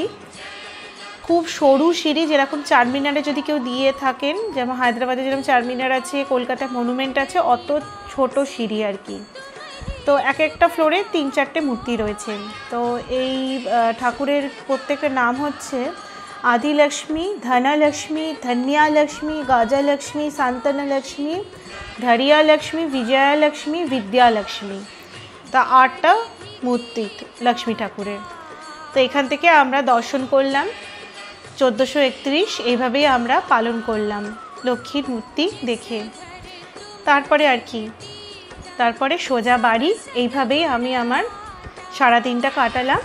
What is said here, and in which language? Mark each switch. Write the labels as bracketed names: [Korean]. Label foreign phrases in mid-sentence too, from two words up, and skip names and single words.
[Bangla] খুব সরু সিঁড়ি, যেরকম চারমিনারে যদি কেউ দিয়ে থাকেন, যেমন হায়দ্রাবাদে যেরকম চারমিনার আছে, কলকাতায় মনুমেন্ট আছে, অত ছোট সিঁড়ি আর কি। তো এক একটা ফ্লোরে 3-4টে মূর্তি রয়েছে। তো এই ঠাকুরের প্রত্যেকটা নাম হচ্ছে आदिलक्ष्मी, धनलक्ष्मी, धन्यालक्ष्मी, गाजालक्ष्मी, शांतनलक्ष्मी, धैर्यलक्ष्मी, विजयालक्ष्मी, विद्यालक्ष्मी। তা 8টা মূর্তি লক্ষ্মী ঠাকুরের। তো এখান থেকে আমরা দর্শন করলাম 1431 এইভাবেই আমরা পালন করলাম লক্ষ্মীর মূর্তি দেখে। তারপরে আর কি, তারপরে সোজা বাড়ি। এইভাবেই আমি আমার সারা দিনটা কাটালাম।